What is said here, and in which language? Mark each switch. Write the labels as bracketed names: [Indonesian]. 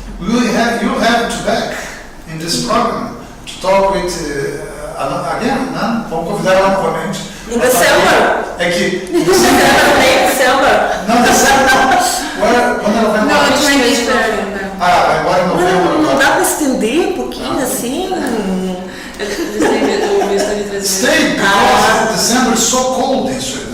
[English] You have to back in this program to talk with again, né? [Portuguese] Vamos convidar ela novamente. Em December? É que Em December? Não, December. Quando ela vai embora? Agora em novembro. Não dá pra estender um pouquinho assim? [English] Stay, because December is so cold in Sweden.